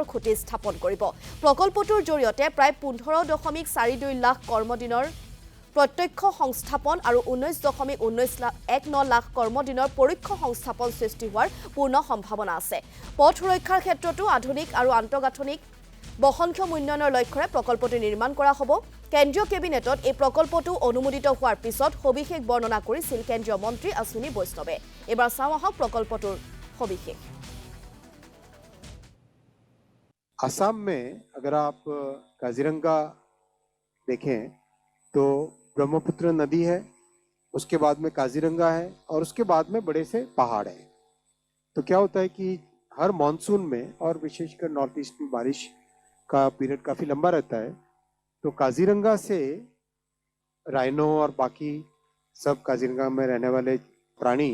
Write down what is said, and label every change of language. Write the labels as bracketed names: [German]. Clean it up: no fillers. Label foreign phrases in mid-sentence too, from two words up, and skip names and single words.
[Assamese] খুঁটি স্থাপন কৰিব প্ৰকল্পটোৰ জৰিয়তে প্ৰায় 15.42 লাখ কৰ্মদিনৰ প্ৰত্যক্ষ সংস্থাপন আৰু 19.19 লাখ কৰ্মদিনৰ পৰোক্ষ সংস্থাপন সৃষ্টি হোৱাৰ পূৰ্ণ সম্ভাৱনা আছে পথ সুৰক্ষাৰ ক্ষেত্ৰতো আধুনিক আৰু আন্তঃগাঁথনিক বহনক্ষম উন্নয়নৰ লক্ষ্যৰে প্ৰকল্পটো নিৰ্মাণ কৰা হ'ব কেন্দ্ৰীয় কেবিনেটত এই প্ৰকল্পটো অনুমোদিত হোৱাৰ পিছত সবিশেষ বৰ্ণনা কৰিছিল কেন্দ্ৰীয় মন্ত্ৰী অশ্বিনী বৈষ্ণৱে এবাৰ চাওঁ আহক প্ৰকল্পটোৰ সবিশেষ [Hindi] असम में अगर आप काजीरंगा देखें तो ब्रह्मपुत्र नदी है उसके बाद में काजीरंगा है और उसके बाद में बड़े से पहाड़ है तो क्या होता है कि हर मॉनसून में और विशेषकर नॉर्थ ईस्ट में बारिश का पीरियड काफ़ी लंबा रहता है तो काजीरंगा से राइनो और बाकी सब काजीरंगा में रहने वाले प्राणी